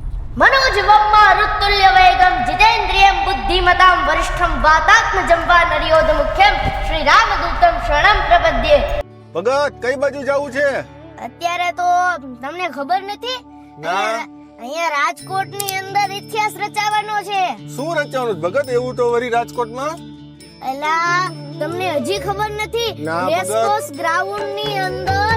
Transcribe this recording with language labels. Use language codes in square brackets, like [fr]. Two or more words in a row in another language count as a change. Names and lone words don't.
[sa] मनोजवं मारुतुल्यवेगं जितेन्द्रियं बुद्धिमतां वरिष्ठं वातात्मजं वा नरयोधमुख्यं श्री रामदूतं शरणं प्रपद्ये। [gu] ભગત કઈ બાજુ જવું છે? અત્યારે તો તમને ખબર નથી? ના. અહીંયા રાજકોટની અંદર ઇતિહાસ રચાવાનો છે. શું રચવાનું છે ભગત? એવું તો વરી રાજકોટમાં? એલા તમને હજી ખબર નથી? ના, ભગત. રેસકોર્સ ગ્રાઉન્ડની અંદર